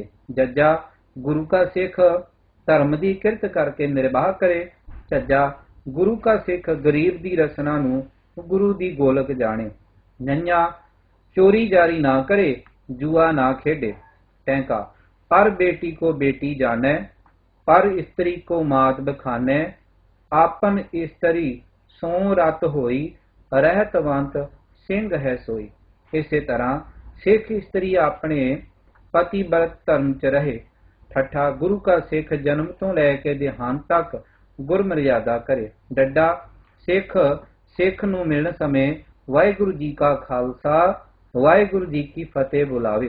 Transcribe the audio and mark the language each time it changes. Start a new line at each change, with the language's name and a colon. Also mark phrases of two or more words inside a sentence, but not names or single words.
Punjabi: ਜੱਜਾ ਗੁਰੂ ਕਾ ਸਿੱਖ ਧਰਮ ਦੀ ਕਿਰਤ ਕਰਕੇ ਨਿਰਵਾਹ ਕਰੇ। ਝੱਜਾ ਗੁਰੂ ਕਾ ਸਿੱਖ ਗਰੀਬ ਦੀ ਰਸਨਾ ਨੂੰ ਗੁਰੂ ਦੀ ਗੋਲਕ ਜਾਣੇ। ਨੰਨਿਆ ਚੋਰੀ ਜਾਰੀ ਨਾ ਕਰੇ, ਜੂਆ ਨਾ ਖੇਡੇ।
Hindi: ਟੈਂਕਾ ਪਰ बेटी को बेटी जाने, पर स्त्री को मात बखाने। आपन स्त्री सो रत होई, रहतवंत सिंह है सोई।
Punjabi: ਇਸੇ ਤਰ੍ਹਾਂ ਸਿੱਖ ਇਸਤਰੀ ਆਪਣੇ ਪਤੀ ਵਰਤ ਧਰਮ ਚ ਰਹੇ। ਠੱਠਾ ਗੁਰੂ ਕਾ ਸਿੱਖ ਜਨਮ ਤੋਂ ਲੈ ਕੇ ਦੇਹਾਂਤ ਤੱਕ ਗੁਰਮਰਿਆਦਾ ਕਰੇ। ਡੱਡਾ ਸਿੱਖ ਨੂੰ ਮਿਲਣ ਸਮੇਂ ਵਾਹਿਗੁਰੂ ਜੀ ਕਾ ਖਾਲਸਾ ਵਾਹਿਗੁਰੂ ਜੀ ਕੀ ਫਤਿਹ ਬੁਲਾਵੇ।